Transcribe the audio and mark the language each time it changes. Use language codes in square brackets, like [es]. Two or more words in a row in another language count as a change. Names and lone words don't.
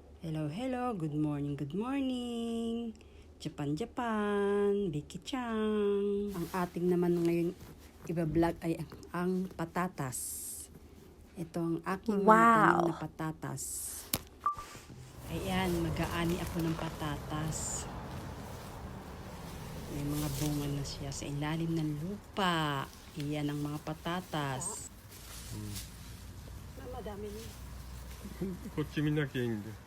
[en] Hello, hello. Good morning, good morning. Japan, Japan. Biki-chan. [tl] Ang ating naman ngayon iba-vlog ay ang patatas. Ito ang aking mga tanim na patatas. Ayan, mag-aani ako ng patatas. May mga bunga na siya sa ilalim ng lupa. Iyan ang mga patatas. Madami niya. [ja] こっち見なきゃいいんで。